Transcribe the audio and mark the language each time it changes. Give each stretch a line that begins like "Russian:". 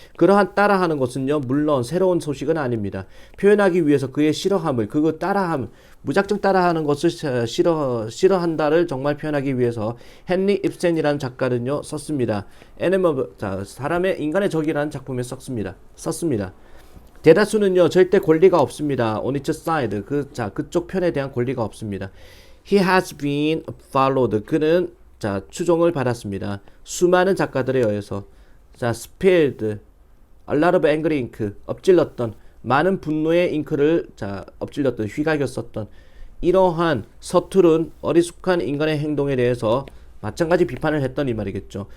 Korean: 그러한 따라하는 것은요, 물론 새로운 소식은 아닙니다. 표현하기 위해서 그의 싫어함을, 무작정 따라하는 것을 싫어한다를 정말 표현하기 위해서 헨리 입센이라는 작가는요 썼습니다. 사람의 인간의 적이라는 작품에 썼습니다. 대다수는요 절대 권리가 없습니다. on its side, 그쪽 편에 대한 권리가 없습니다.
English: He has been followed,
Korean: 그는 추종을 받았습니다. 수많은 작가들에 의해서
English: spilled a lot of angry ink,
Korean: 엎질렀던 많은 분노의 잉크를 엎질렀던, 휘갈겼었던 이러한 서투른 어리숙한 인간의 행동에 대해서 마찬가지 비판을 했던 이 말이겠죠.